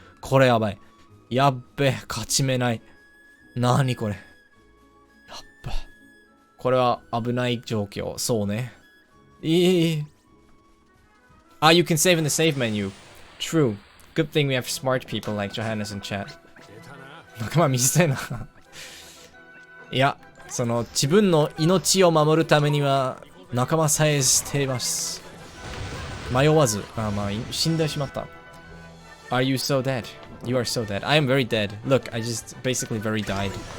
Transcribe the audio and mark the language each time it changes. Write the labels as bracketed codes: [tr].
[ja] これやばい。やっべ。勝ち目ない。なにこれ。やっべ。これは危ない状況。そうね。 [en] Ah, you can save in the save menu. True. Good thing we have smart people like Johannes in chat. [ja] 仲間短いな。いや、その自分の命を守るためには仲間さえ捨てます。迷わず。まあ、死んでしまった。 [en] Are you so dead? You are so dead. I am very dead. Look, I just basically very died.